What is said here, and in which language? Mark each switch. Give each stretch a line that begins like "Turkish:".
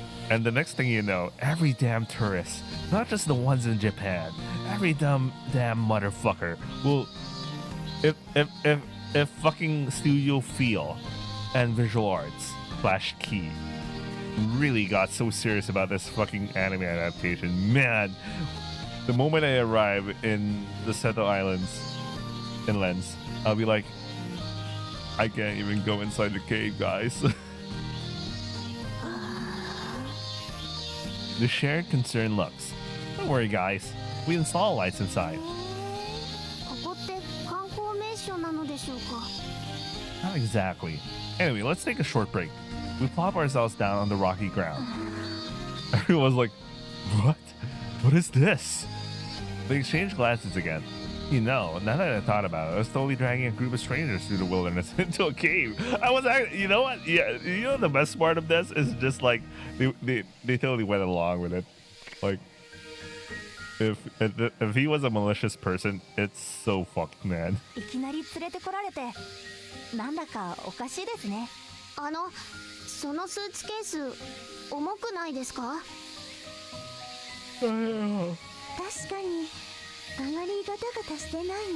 English: And the next thing you know, every damn tourist, not just the ones in Japan, every damn motherfucker will, if fucking Studio Feel and Visual Arts / Key really got so serious about this fucking anime adaptation, man, the moment I arrive in the Seto Islands inlands, I'll be like, I can't even go inside the cave, guys. The shared concern looks. Don't worry, guys. We install lights inside.
Japanese: ここって観光名所なのでしょうか？
English: Not exactly. Anyway, let's take a short break. We plop ourselves down on the rocky ground. Everyone's like, what? What is this? They exchange glances again. You know, now that I thought about it, I was totally dragging a group of strangers through the wilderness into a cave. I was actually, you know what? Yeah, you know the best part of this is just like they totally went along with it. Like, if he was a malicious person, it's so fucked, man.
Japanese: いきなり連れてこられて、なんだかおかしいですね。そのスーツケース重くないですか？確かにあまりガタガタしてないね。